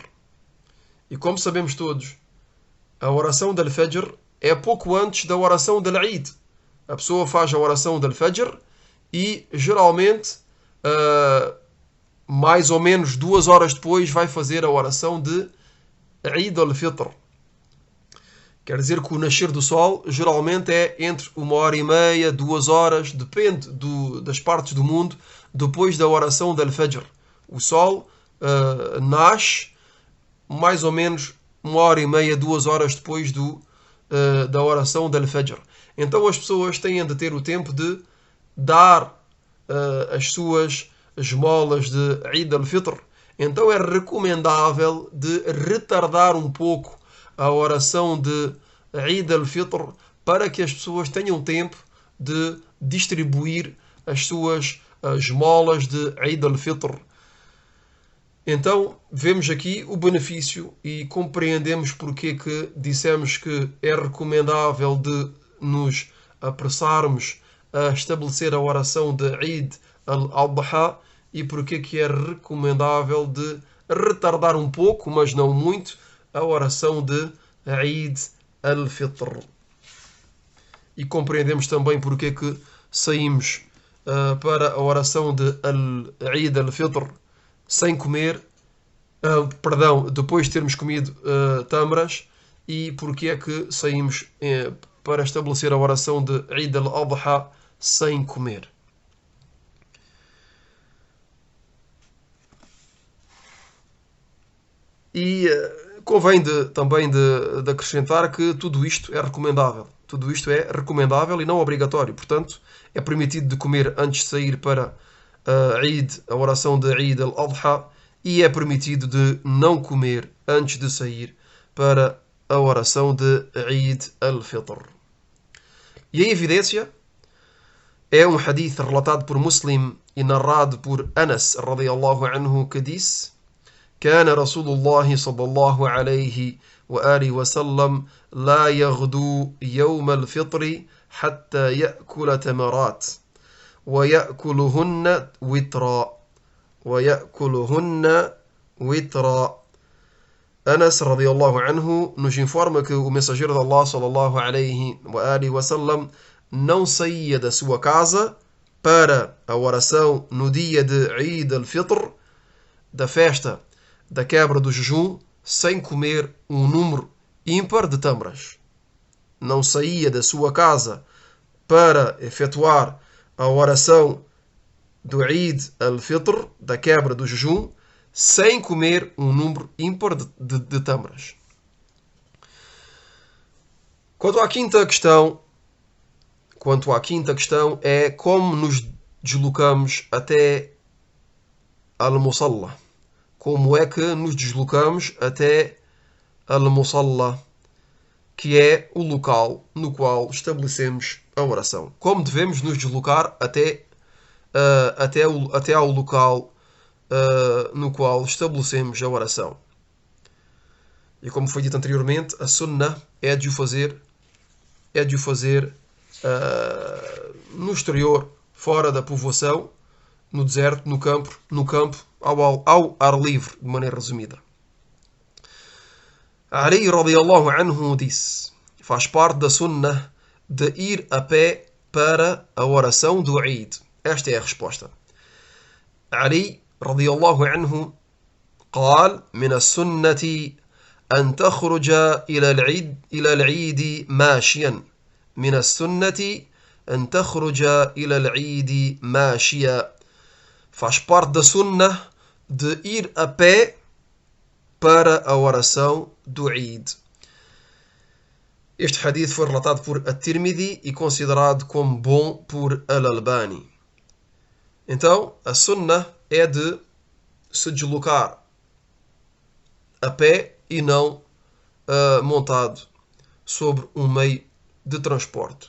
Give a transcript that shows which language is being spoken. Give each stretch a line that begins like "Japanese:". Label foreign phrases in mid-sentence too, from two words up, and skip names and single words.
Portuguese: E como sabemos todos, a oração del Fajr é pouco antes da oração del Eid. A pessoa faz a oração del Fajr e geralmente, mais ou menos 2 horas depois, vai fazer a oração de Eid al-Fitr. Quer dizer que o nascer do sol geralmente é entre 1 hora e meia, 2 horas, depende das partes do mundo, depois da oração del Fajr. O sol nasce mais ou menos 1 hora e meia, 2 horas depois da oração del Fajr. Então as pessoas têm de ter o tempo de dar as suas esmolas de Eid al-Fitr. Então é recomendável de retardar um pouco a oração de Eid al-Fitr para que as pessoas tenham tempo de distribuir as suas esmolas de Eid al-Fitr. Então vemos aqui o benefício e compreendemos porque que dissemos que é recomendável de nos apressarmos a estabelecer a oração de Eid al-Adha e porque que é recomendável de retardar um pouco, mas não muito, a oração de Eid al-Fitr. E compreendemos também porque que saímos para a oração de Eid al-Fitr sem comer, depois de termos comido tâmaras, e porque é que saímos para estabelecer a oração de Eid al-Adha sem comer. E convém também de acrescentar que tudo isto é recomendável. Tudo isto é recomendável e não obrigatório. Portanto, é permitido de comer antes de sair para a oração de Eid al-Adha, e é permitido de não comer antes de sair para a oração de Eid al-Fitr. E a evidência é um hadith relatado por Muslim e narrado por Anas
Arabic: رضي الله عنه,
Portuguese: que disse:
Arabic: كان رسول الله صلى الله عليه وآله وسلم لا يغدو يوم الفطر حتى يأكل تمرات ويأكلهن وترا.
Portuguese: Anas
Arabic: رضي الله عنه
Portuguese: nos informa que o mensageiro de Allah
Arabic: صلى الله عليه وسلم
Portuguese: não saía da sua casa para a oração no dia de Eid al-Fitr, da festa da quebra do jejum, sem comer um número ímpar de tâmaras. Não saía da sua casa para efetuar a oração do Eid al-Fitr, da quebra do jejum, sem comer um número ímpar de tâmaras. Quanto à quinta questão é como nos deslocamos até al-Musalla. Como é que nos deslocamos até al-Musalla, que é o local no qual estabelecemos a oração. Como devemos nos deslocar até ao local no qual estabelecemos a oração. E como foi dito anteriormente, a sunnah é de o fazer no exterior, fora da povoação, no deserto, no campo, ao ar livre, de maneira resumida. Ali
Arabic: رضي الله عنه
Portuguese: disse: faz parte da sunnah de ir a pé para a oração do Eid. Esta é a resposta. Ali
Arabic: رضي الله عنه قال من السنة أن تخرج إلى العيد ماشيا. من السنة أن تخرج إلى العيد ماشيا.
Portuguese: Faz parte da sunnah de ir a pé para a oração do Eid. Este hadith foi relatado por At-Tirmidhi e considerado como bom por Al-Albani. Então, a sunnah é de se deslocar a pé e não montado sobre um meio de transporte.